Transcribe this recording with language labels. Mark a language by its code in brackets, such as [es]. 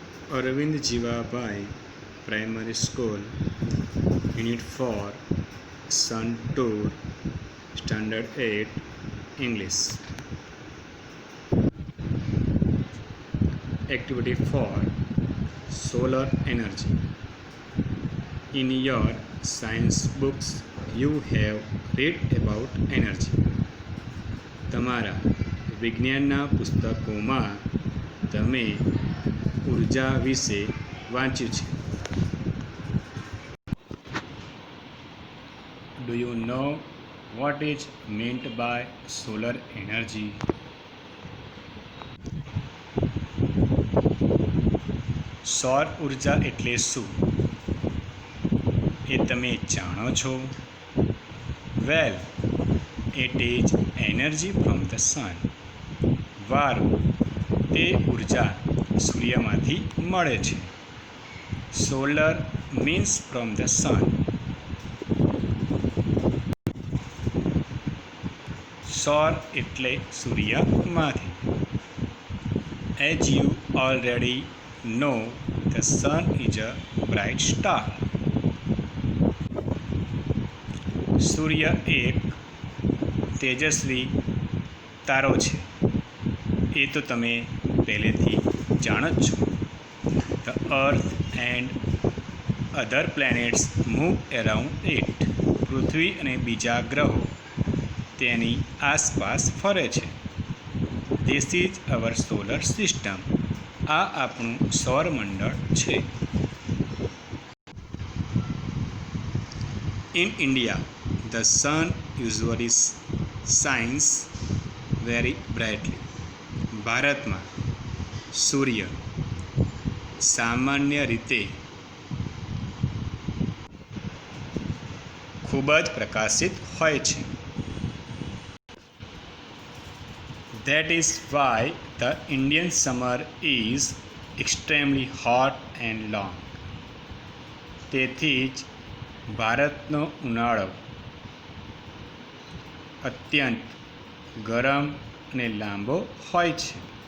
[en] Arvind Jivabai Primary School, Unit 4, Sun Tour, Standard 8, English. Activity 4, Solar Energy. In your science books, you have read about energy. [gu] તમારા વિજ્ઞાનના પુસ્તકોમાં તમે ઉર્જા વિશે વાંચ્યું છે. [en] Do you know what is meant by solar energy? [gu] સૌર ઉર્જા એટલે શું એ તમે જાણો છો? [en] Well, it is energy from the sun. [gu] વારું, તે ઉર્જા સૂર્યમાંથી મળે છે. [en] Solar means from the sun. [gu] સૌર એટલે સૂર્યમાંથી. [en] As you already know, the sun is a bright star. [gu] સૂર્ય એક તેજસ્વી તારો છે, એ તો તમે પહેલેથી જાણો જ છો. [en] The earth and other planets move around it. [gu] પૃથ્વી અને બીજા ગ્રહો તેની આસપાસ ફરે છે. [en] This is our solar system. [gu] આ આપણું સૌરમંડળ છે. [en] In India, the sun usually shines very brightly. [gu] ભારતમાં સૂર્ય સામાન્ય રીતે ખૂબ જ પ્રકાશિત હોય છે. [en] That is why the Indian summer is extremely hot and long. [gu] તેથી જ ભારતનો ઉનાળો અત્યંત ગરમ અને લાંબો હોય છે.